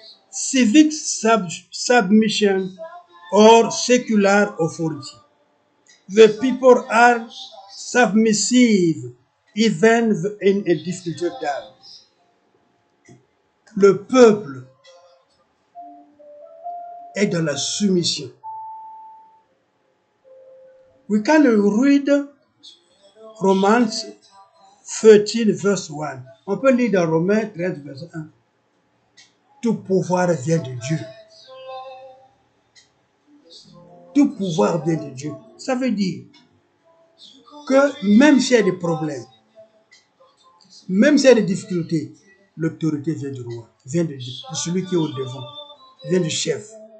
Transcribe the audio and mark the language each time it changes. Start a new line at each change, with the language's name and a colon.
English: Civic submission or secular authority. The people are submissive even in a difficult time.
French: Le peuple est dans la soumission.
English: We can read Romans 13, verse 1.
French: On peut lire dans Romains 13, verset 1. Tout pouvoir vient de Dieu. Tout pouvoir vient de Dieu. Ça veut dire que même s'il y a des problèmes, même s'il y a des difficultés, l'autorité vient du roi, vient de celui qui est au devant, vient du chef.